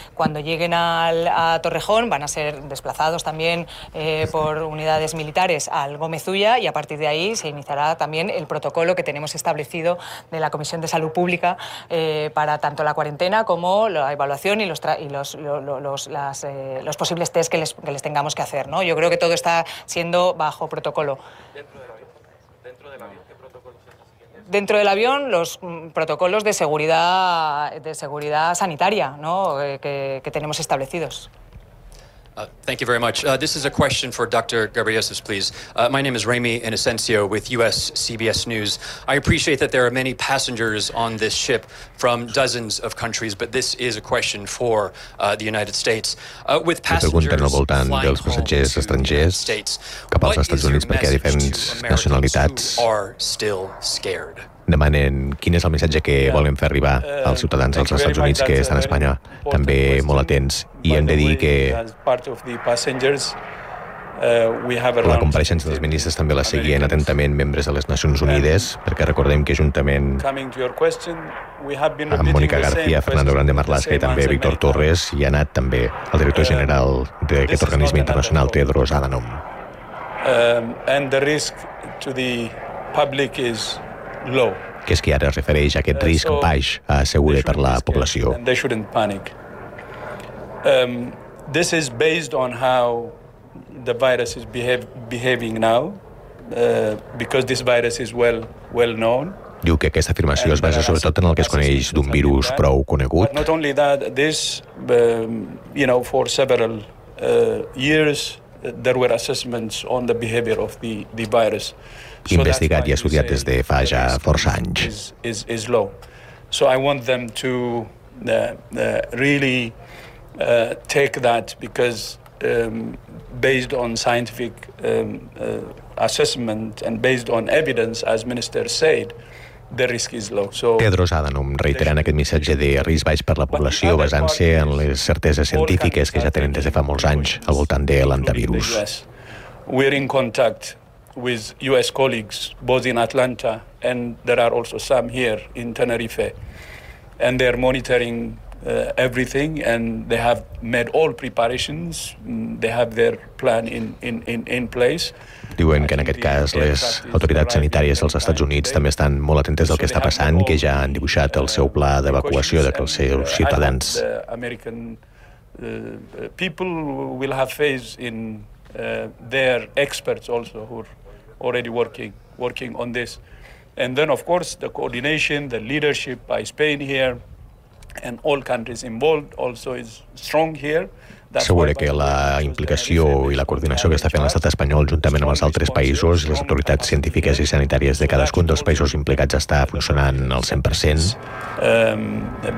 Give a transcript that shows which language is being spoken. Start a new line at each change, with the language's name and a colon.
Spanish: Cuando lleguen a Torrejón van a ser desplazados también por unidades militares al Gómez Ulloa y a partir de ahí se iniciará también el protocolo que tenemos establecido de la Comisión de Salud Pública para tanto la cuarentena como la evaluación y los posibles test que les tengamos que hacer, ¿no? Yo creo que todo está siendo bajo protocolo. Dentro del avión, los protocolos de seguridad sanitaria, ¿no? que tenemos establecidos.
English: Thank you very much. This is a question for Dr. Gabriessis, please. My name is Remy Innocencio with US CBS News. I appreciate that there are many passengers on this ship from dozens of countries, but this is a question for the United States. With passengers flying
Catalan: dels passatgers estrangers cap als Estats Units, perquè diferents nacionalitats
English: are still scared.
Catalan: demanen quin és el missatge que volen fer arribar als ciutadans dels Estats Units que estan a Espanya, també molt atents. I hem de dir que la compareixença dels ministres també la seguien atentament membres de les Nacions Unides, perquè recordem que juntament amb Mónica García, Fernando Grande Marlaska i també Víctor Torres hi ha anat també el director general d'aquest organisme internacional, Tedros Adhanom.
English: And the risk to the public is low.
Catalan: Que és que ara es refereix a aquest risc baix a assegurar per la població.
English: They shouldn't panic. This is based on how the virus is behaving now, because this virus is well known.
Catalan: Diu que aquesta afirmació es basa sobretot en el que es coneix d'un virus prou conegut.
English: Not only that, this, you know, for several years there were assessments on the behavior of the virus.
Catalan: Investigat i estudiat des de fa ja força anys.
English: Is low. So I want them to really take that because based on scientific assessment and based on evidence, as minister said, the risk is low. So
Catalan: Tedros Adhanom reiterant aquest missatge de risc baix per la població basant-se en les certeses científiques que ja tenen des de fa molts anys al voltant de l'antivirus.
English: We're in contact with US colleagues both in Atlanta and there are also some here in Tenerife, and they're monitoring everything, and they have made all preparations, they have their plan in place.
Catalan: Diuen que en aquest cas les autoritats sanitàries dels Estats Units també estan molt atentes del que està passant, que ja han dibuixat el seu pla d'evacuació de els seus ciutadans.
English: American people will have faith in their experts also who are already working on this. And then of course the coordination, the leadership by Spain here and all countries involved also is strong here.
Catalan: Segur que la implicació i la coordinació que està fent l'Estat espanyol juntament amb els altres països, les autoritats científiques i sanitàries de cadascun dels països implicats està funcionant al 100%.